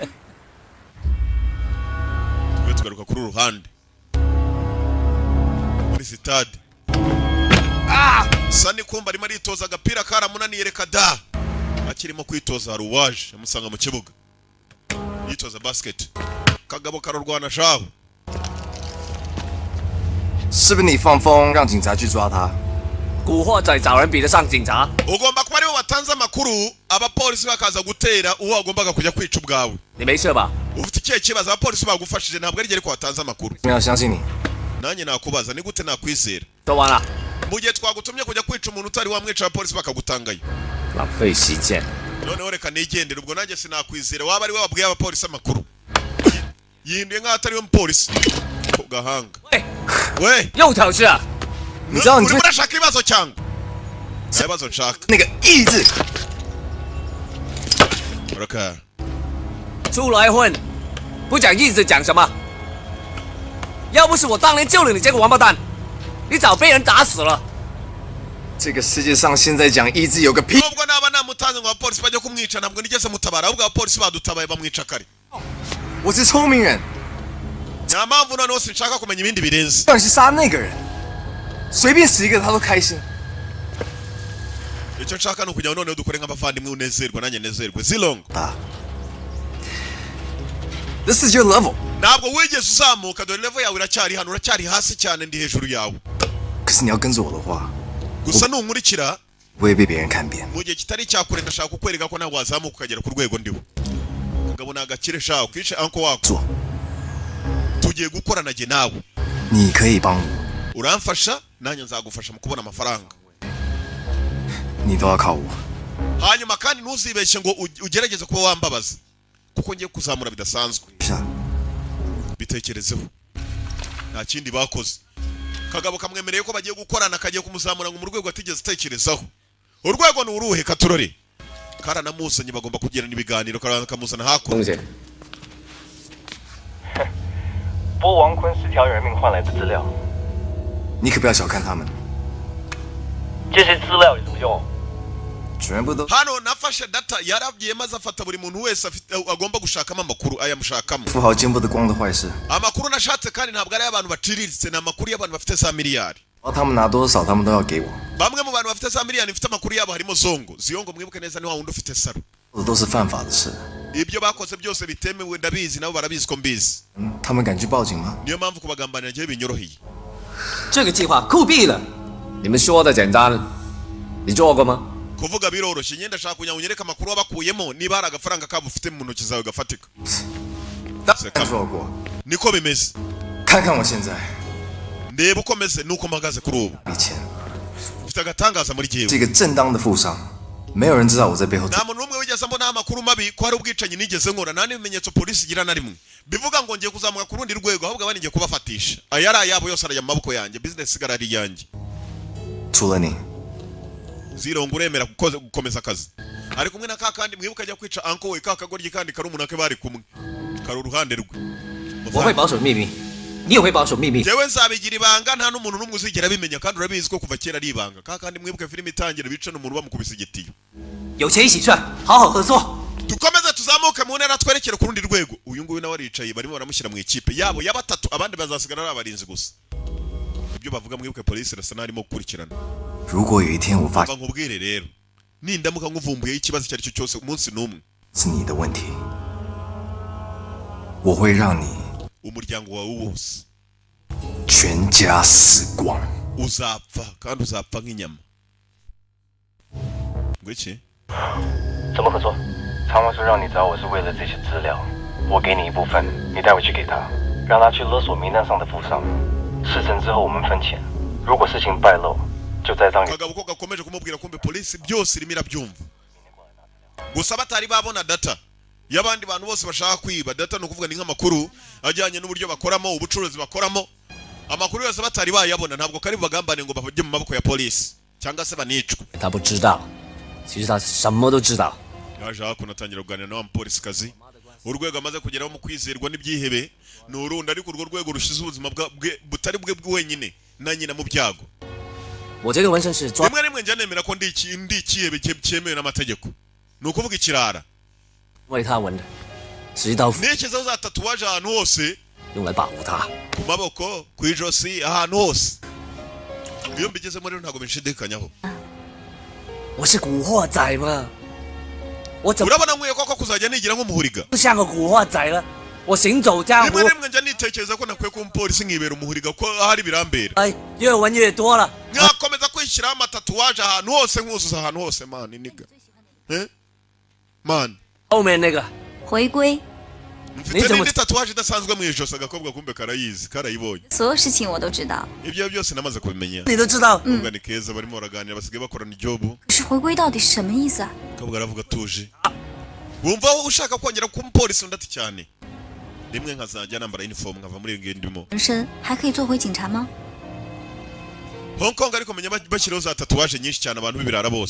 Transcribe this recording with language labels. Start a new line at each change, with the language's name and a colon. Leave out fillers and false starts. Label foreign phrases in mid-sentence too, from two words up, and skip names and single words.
Kinyarwanda: tugaruka kuri uruhande muri sitade Sani kumba arimo aritoza agapira karamunaniye reka da akirimo kwitoza hari uwaje amusanga mu kibuga yitoza basket kagabo karorwana shaho
Chinese: 是不是你放风让警察去抓他？古惑仔找人比得上警察
Kinyarwanda: ugomba kuba aribo batanze amakuru abapolisi bakaza gutera uwo agombaga kujya kwica ubwawe
Chinese: 你没事吧
Kinyarwanda: ufite ikihe kibazo abapolisi bagufashije ntabwo ari ko watanze amakuru
Chinese: 没有相信你。
Kinyarwanda: nanjye nakubaza ni gute nakwizera
Chinese: 说完了
Kinyarwanda: mu gihe twagutumye kujya kwica umuntu utari wamwica abapolisi bakagutangayo
Chinese: 浪费时间
Kinyarwanda: noneho reka nigendere ubwo nanjye sinakwizera waba ari we wabwiye abapolisi amakuru yinduye nk'aho atari we mupolisi ku gahanga we
Chinese: 又挑事啊你知道你
Kinyarwanda: urimo urashaka ibibazo cyangwa nta bibazo nshaka
Chinese: 那个意志，
Kinyarwanda: uraka
Chinese: 出来混不讲意思讲什么要不是我当年救了你这个王八蛋你早被人打死了这个世界上现在讲意志有个屁！
Kinyarwanda: nubwo naba namutanze ngo abapolisi bajye kumwica ntabwo nigeze mutabara ahubwo abapolisi badutabaye bamwica kare
Chinese: 我是聪明人，
Kinyarwanda: nta mpamvu noneho sinshaka kumenya ibindi birenze
Chinese: 要是杀那个人，随便死一个他都开心。
Kinyarwanda: icyo nshaka ni ukugira ngo noneho dukore nk'abavandimwe unezerwa nanjye nezerwe zilongo
English: This is your level.
Kinyarwanda: ntabwo wigeze uzamuka dore level yawe iracyari hano uracyari hasi cyane ndi hejuru yawe
Chinese: 可是你要跟着我的话，
Kinyarwanda: gusa nunkurikira
Chinese: 不会被别人看扁。
Kinyarwanda: mu gihe kitari cyakure ndashaka kukwereka ko nawe wazamuka ukagera ku rwego ndiho kagabo ni agakire shaho kwishe anko wako
Chinese: 做，
Kinyarwanda: tugiye gukorana jye nawe
Chinese: 你可以帮我，
Kinyarwanda: uramfasha nanjye nzagufasha mu kubona amafaranga
Chinese: 你都要靠我。
Kinyarwanda: hanyuma kandi ntuzibeshye ngo ugerageze kuba wambabaza kuko ngiye kuzamura bidasanzwe
Chinese: 是啊，
Kinyarwanda: bitekerezeho nta kindi bakoze kagabo kamwemereye ko bagiye gukorana kagiye kumuzamura ngo mu rwego atigeze atekerezaho urwego ni uruhe katurore karanamuzanye bagomba kugirana ibiganiro karamuzana hakuno
Chinese: 东西拨王坤10条人命换来的资料，你可不要小看他们，这些资料有什么用？全部都
Kinyarwanda: hano nafashe data yarabwiye maze afata buri muntu wese agomba gushakamo amakuru ayamushakamo
Chinese: 富豪见不得光的坏事。
Kinyarwanda: amakuru nashatse kandi ntabwo ari ay'abantu baciriritse ni amakuru y'abantu bafite za miliyari
Chinese: 他们拿多少，他们都要给我，
Kinyarwanda: bamwe mu bantu bafite za miliyari bafite amakuru yabo harimo zongo ziyongo mwibuke neza ni wa wundi ufite saro
Chinese: 这都是犯法的事。
Kinyarwanda: ibyo bakoze byose bitemewe ndabizi nabo barabizi ko mbizi
Chinese: 他们敢去报警吗？
Kinyarwanda: niyo mpamvu kubagambanira ngewe binyoroheye
Chinese: 这个计划酷毙了你们说的简单你做过吗
Kinyarwanda: kuvuga biroroshye nyenda shaka kugira ngo unyereke amakuru wabakuyemo niba hari agafaranga kabo ufite mu ntoki zawe gafatika
Chinese: 做过，
Kinyarwanda: niko bimeze
Chinese: 看看我现在，
Kinyarwanda: ndeba uko meze nuko mpagaze kuri ubu
Chinese: 以前
Kinyarwanda: ufite agatangaza muri
Chinese: 这
Kinyarwanda: jyewe
Chinese: 个正当的富商，没有人知道我在背后。
Kinyarwanda: nta muntu n'umwe wigeze mbona amakuru mabi ko hari ubwicanyi nigeze nkora nta n'ibimenyetso polisi igira na rimwe bivuga ngo ngiye kuzamuka ku rundi rwego ahubwo abandi ngiye kubafatisha aya ari ayabo yose arajya mu maboko yanjye business igara ari iyanjye
Chinese: 除了你，
Kinyarwanda: zirongo uremera gukomeza akazi ari kumwe na kakandi mwibuka ajya kwica anko we kakagoryi kandi kari umuntu ake bari kumwe kari uruhande rwe
Chinese: 我会保守秘密你也会保守秘密
Kinyarwanda: jewe nzabigira ibanga nta n'umuntu n'umwe uzigera abimenya kandi urabizi ko kuva kera ari ibanga kakandi mwibuke filime itangira bica n'umuntu bamukubise igitiyo
Chinese: 有钱一起赚好好合作
Kinyarwanda: dukomeze tuzamuke mu ntera twerekere ku rundi rwego uyu nguyu nawe aricaye barimo baramushyira mu ikipe yabo ya batatu abandi bazasigara ari abarinzi gusa ibyo bavuga mwibuke polisi irasa n'arimo gukurikirana
Chinese: 如果有一天我发，
Kinyarwanda: nkubwire rero nindamuka nkuvumbuye ikibazo cyari cyo cyose umunsi numwe
Chinese: 是你的问题，我会让你
Kinyarwanda: umuryango wawe wose
Chinese: 全家死光。
Kinyarwanda: uzapfa kandi uzapfa nk'inyama. Ngwiki?
Chinese: 怎么合作？苍王说让你找我是为了这些资料，我给你一部分，你带回去给他，让他去勒索名单上的富商。事成之后我们分钱，如果事情败露，就栽赃。
Kinyarwanda: Kagabo ko gakomeje kumubwira kumbe polisi byose irimo irabyumva. Gusa batari babona data y'abandi bantu bose bashaka kwiba. Data no kuvuga ni nk'amakuru ajyanye n'uburyo bakoramo, ubucuruzi bakoramo. Amakuru yose batari bayabona ntabwo kari bagambane ngo bavuje mu maboko ya polisi cyangwa se banicwe.
Chinese: 他不知道，其实他什么都知道。
Kinyarwanda: Yaje hakunatangira kuganira na wa mupolisi kazi. Urwego amaze kugeraho mu kwizerwa n'ibyihebe ni urundi ariko urwo rwego rushize ubuzima butari bwe wenyine na nyina mu byago.
Chinese: 我这个纹身是专
Kinyarwanda: rimwe rimwe njya nemera ko ndi ikihebe cyemewe n'amategeko. Ni ukuvuga ikirara.
Chinese: 为他纹的，是一道符，
Kinyarwanda: Ntekereza za tatuwaje ahantu hose
Chinese: 用来保护他。
Kinyarwanda: ku maboko, ku ijosi, ahantu hose. Iyo mbigezemo rero ntabwo binshidikanyaho.
Chinese: 我是古惑仔嘛，我怎么
Kinyarwanda: urabona nkwiye koko kuzajya nigira nk'umuhuriga
Chinese: 不像个古惑仔了？我行走江湖
Kinyarwanda: rimwe，rimwe njya nitekereza ko nakwiye kuba umupolisi nkibera umuhuriga ko ahari birambera
Chinese: 哎，越纹越多了。
Kinyarwanda: nkakomeza kwishyiraho amatatuwaje ahantu hose nkuzuza ahantu hose mani niga mani
Chinese: 后面那个回归，
Kinyarwanda: mfite n'indi tatuwaje idasanzwe mu ijosi agakobwa kumbe karayizi karayibonye
Chinese: 所有事情我都知道。
Kinyarwanda: ibyo byose namaze kubimenya
Chinese: 你都知道，
Kinyarwanda: akobwa ni keza barimo baraganira basigaye bakorana ijobu
Chinese: 可是回归到底是什么意思啊？
Kinyarwanda: akobwa aravuga atuje wumva ushaka kongera kuba umupolisi undi ati cyane rimwe nkazajya nambara uniform nkava muri iyo ndimo
Chinese: 人生还可以做回警察吗？
Kinyarwanda: Hong Kong ariko menya bashyiraho za tatuwaje nyinshi cyane abantu b'ibirara bose